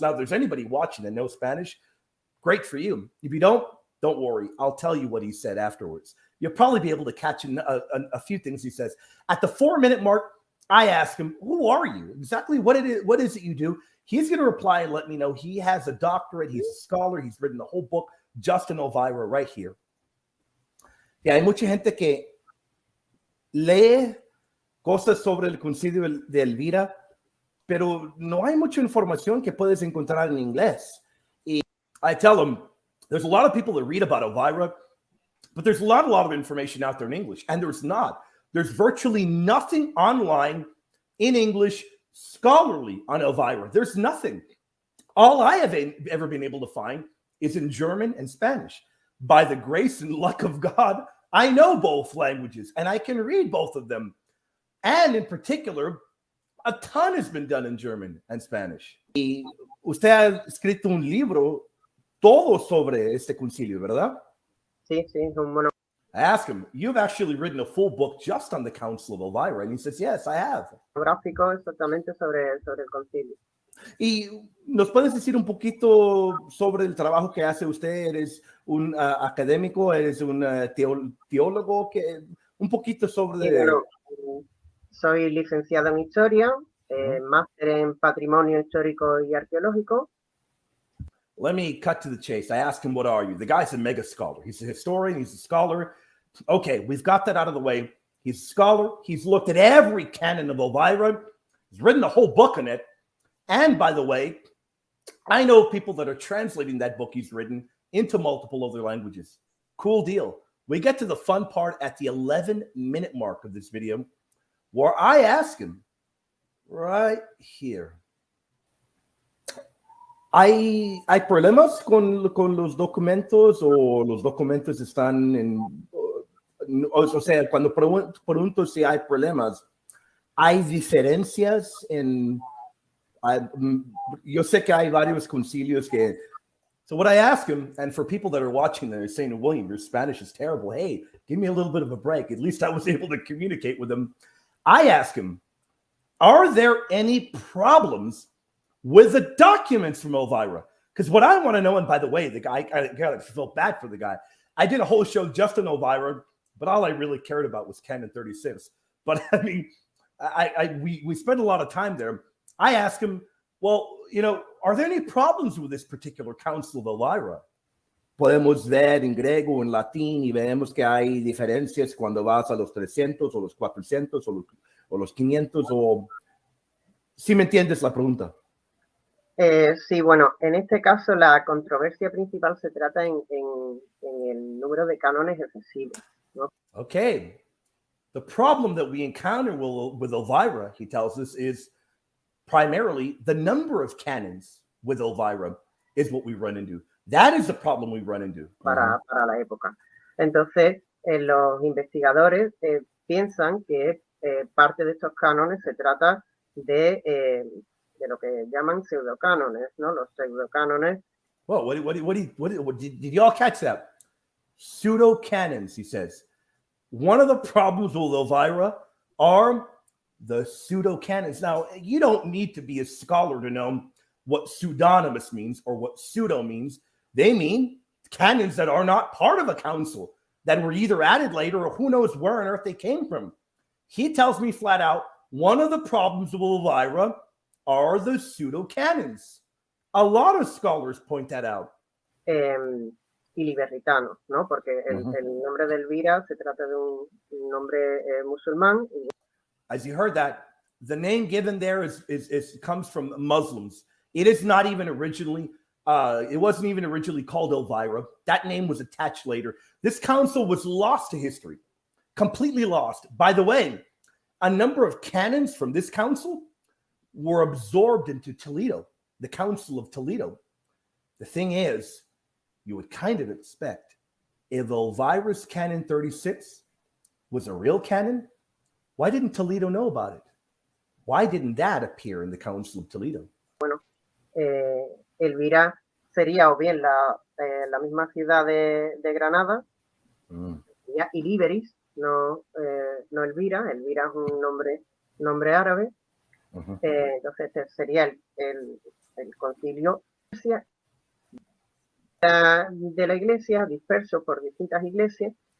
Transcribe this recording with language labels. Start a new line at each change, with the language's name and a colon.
English: Now, if there's anybody watching that knows Spanish, great for you. If you don't worry. I'll tell you what he said afterwards, you'll probably be able to catch a few things he says. At the 4-minute mark, I ask him, who are you? Exactly what is it you do? He's going to reply and let me know he has a doctorate. He's a scholar. He's written the whole book, Justin Elvira, right here.
Spanish: Y hay mucha gente que lee cosas sobre el concilio de Elvira, pero no hay mucha información que puedes encontrar en inglés.
English: Y I tell them, there's a lot of people that read about Elvira, but there's a lot of information out there in English, and there's not. There's virtually nothing online in English scholarly on Elvira. There's nothing. All I have ever been able to find is in German and Spanish. By the grace and luck of God, I know both languages, and I can read both of them. And in particular, a ton has been done in German and Spanish.
Spanish: Y usted ha escrito un libro todo sobre este concilio, ¿verdad? Sí, es un mono.
English: I asked him, you've actually written a full book just on the Council of Elvira. And he says, yes, I have.
Spanish: Gráfico exactamente sobre el concilio. ¿Y nos puedes decir un poquito sobre el trabajo que hace usted? ¿Eres un académico? ¿Eres un teólogo? Un poquito sobre... Sí, bueno, soy licenciado en Historia, máster en Patrimonio Histórico y Arqueológico.
English: Let me cut to the chase. I asked him, what are you? The guy's a mega scholar. He's a historian. He's a scholar. Okay, we've got that out of the way. He's a scholar. He's looked at every canon of Elvira. He's written a whole book on it. And by the way, I know people that are translating that book he's written into multiple other languages. Cool deal. We get to the fun part at the 11-minute mark of this video, where I ask him right here.
Spanish: ¿Hay problemas con los documentos o los documentos están en... O sea, cuando pregunto si hay problemas, ¿hay diferencias en... Yo sé que hay varios concilios que...
English: So what I ask him, and for people that are watching that are saying, William, your Spanish is terrible. Hey, give me a little bit of a break. At least I was able to communicate with him. I ask him, are there any problems with the documents from Elvira? Because what I want to know, and by the way, the guy, I felt bad for the guy. I did a whole show just on Elvira, but all I really cared about was Canon 36. But I mean, we spent a lot of time there. I asked him, well, you know, are there any problems with this particular Council of Elvira?
Spanish: Podemos ver en griego, en latín, y vemos que hay diferencias cuando vas a los 300 o los 400 o los 500, o... ¿Sí me entiendes la pregunta? Sí, bueno, en este caso la controversia principal se trata en el número de cánones excesivos, ¿no?
English: Okay. The problem that we encounter with Elvira, he tells us, is primarily the number of canons with Elvira is what we run into. That is the problem we run into.
Spanish: Para la época. Entonces, los investigadores piensan que parte de estos cánones se trata de lo que llaman pseudocánones, ¿no? Los pseudocánones.
English: Well, did you all catch that? Pseudo-canons, he says. One of the problems with Elvira are the pseudo-canons. Now, you don't need to be a scholar to know what pseudonymous means or what pseudo means. They mean canons that are not part of a council, that were either added later or who knows where on earth they came from. He tells me flat out, one of the problems with Elvira are the pseudo-canons. A lot of scholars point that out.
Spanish: Y liberritanos, ¿no? Porque el nombre de Elvira se trata de un nombre musulmán.
English: As you heard that, the name given there comes from Muslims. It is not even originally, it wasn't even originally called Elvira. That name was attached later. This council was lost to history, completely lost. By the way, a number of canons from this council were absorbed into Toledo, the Council of Toledo. The thing is, you would kind of expect if Elvira's Canon 36 was a real canon, why didn't Toledo know about it? Why didn't that appear in the Council of Toledo?
Spanish: Bueno, Elvira sería o bien la misma ciudad de Granada, sería Iliberis, no Elvira. Elvira es un nombre árabe. Entonces sería el concilio de la iglesia, disperso por distintas iglesias,